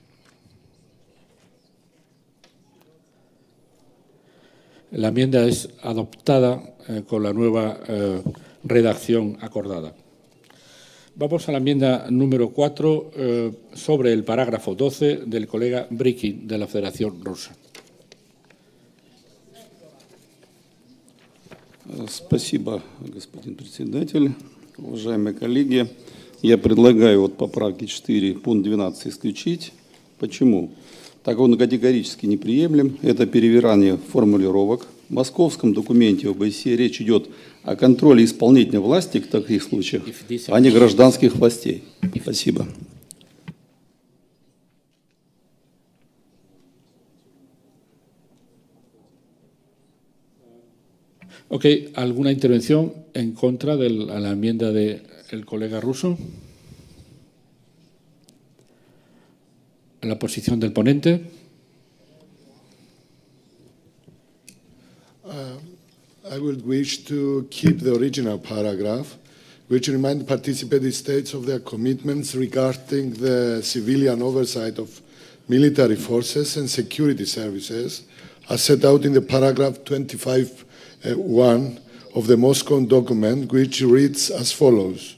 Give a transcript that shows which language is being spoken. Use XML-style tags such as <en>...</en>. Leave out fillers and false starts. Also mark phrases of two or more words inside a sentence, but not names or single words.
<es>La enmienda es adoptada con la nueva redacción acordada. Vamos a la enmienda número 4 sobre el parágrafo 12 del colega Brikin de la Federación Rusa.</es> <ru>Спасибо, господин председатель. Уважаемые коллеги, я предлагаю от поправки 4 пункт 12 исключить. Почему? Так он категорически неприемлем. Это перевирание формулировок. В московском документе ОБСЕ речь идет о контроле исполнительной власти в таких случаях, а не гражданских властей. Спасибо.</ru> <es>Ok, ¿alguna intervención en contra de la enmienda del colega Russo? La posición del ponente.</es> <en>I would wish to keep the original paragraph, which remind participating states of their commitments regarding the civilian oversight of military forces and security services, as set out in the paragraph 25(1) of the Moscow document, which reads as follows.</en>